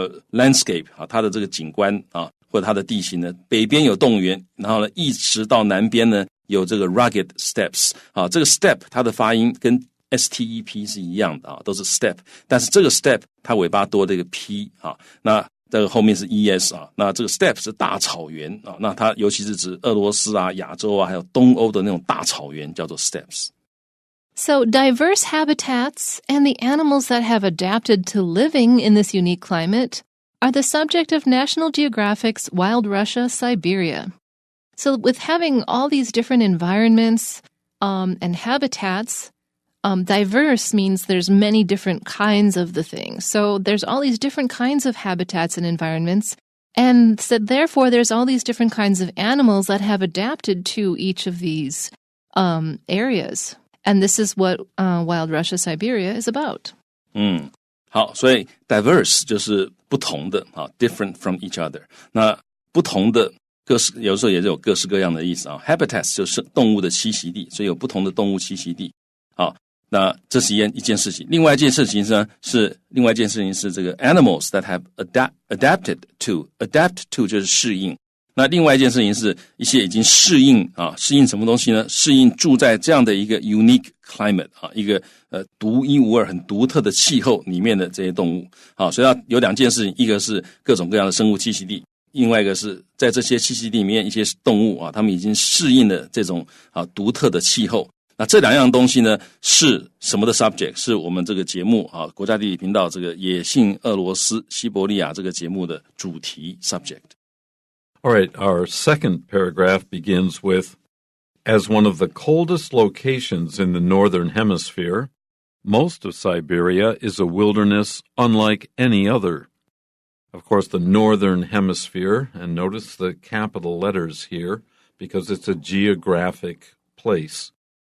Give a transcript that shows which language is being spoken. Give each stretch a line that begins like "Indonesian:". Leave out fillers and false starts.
Chinese: landscape 它的这个景观或者它的地形呢，北边有冻原，然后呢一直到南边呢有这个 rugged steppes 这个 step 它的发音跟 step 是一样的都是 step， 但是这个 step 它尾巴多了一个 p 那这个后面是 es 那这个 steppe 是大草原那它尤其是指俄罗斯亚洲还有东欧的那种大草原叫做 steppes。So
English: diverse habitats and the animals that have adapted to living in this unique climate are the subject of National Geographic's Wild Russia, Siberia. So with having all these different environments and habitats, diverse means there's many different kinds of the thing. So there's all these different kinds of habitats and environments, and so therefore there's all these different kinds of animals that have adapted to each of these areas.And this is what Wild Russia Siberia is about.
Chinese: 好，所以 diverse 就是不同的
English: different from each other.
Chinese: 那不同的有时候也是有各式各样的意思habitats 就是动物的栖息地，所以有不同的动物栖息地那这是一件事情。另外一件事情是这个
English: animals that have adapted to adapt to
Chinese: 就是适应。那另外一件事情是一些已经适应适应什么东西呢？适应住在这样的一个 unique climate 一个独一无二很独特的气候里面的这些动物所以有两件事情，一个是各种各样的生物栖息地，另外一个是在这些栖息地里面一些动物它们已经适应了这种独特的气候。那这两样东西呢是什么的 subject？ 是我们这个节目啊，国家地理频道这个野性俄罗斯西伯利亚这个节目的主题 subject。
English: All right, our second paragraph begins with, as one of the coldest locations in the northern hemisphere, most of Siberia is a wilderness unlike any other. Of course, the northern hemisphere, and notice the capital letters here, because it's a geographic place.